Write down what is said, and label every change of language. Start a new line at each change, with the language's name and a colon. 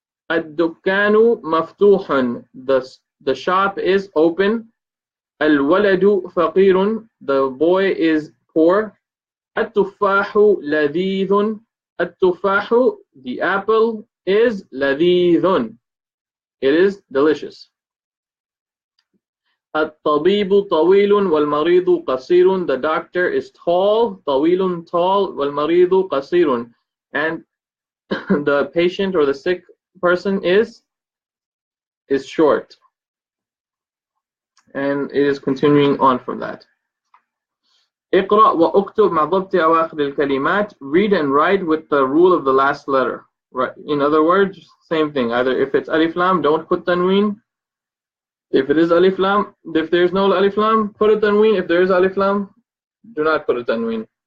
Arabic: الدكان مفتوح.
English: The shop is open.
Arabic: الولد فقير.
English: The boy is poor.
Arabic: التفاح لذيذ.
English: التفاح, the apple, is لذيذ. It is delicious.
Arabic: الطبيب طويل والمريض قصير.
English: The doctor is tall. طويل, tall.
Arabic: والمريض قصير.
English: And the patient or the sick person is short. And it is continuing on from that.
Arabic: اقرأ وأكتب مع ضبط أواخر الكلمات.
English: Read and write with the rule of the last letter. Right. In other words, same thing. Either if it's alif lam, don't put tanween. If it is alif lam, if there's no alif lam, put a tanween. If there is alif lam, do not put a tanween.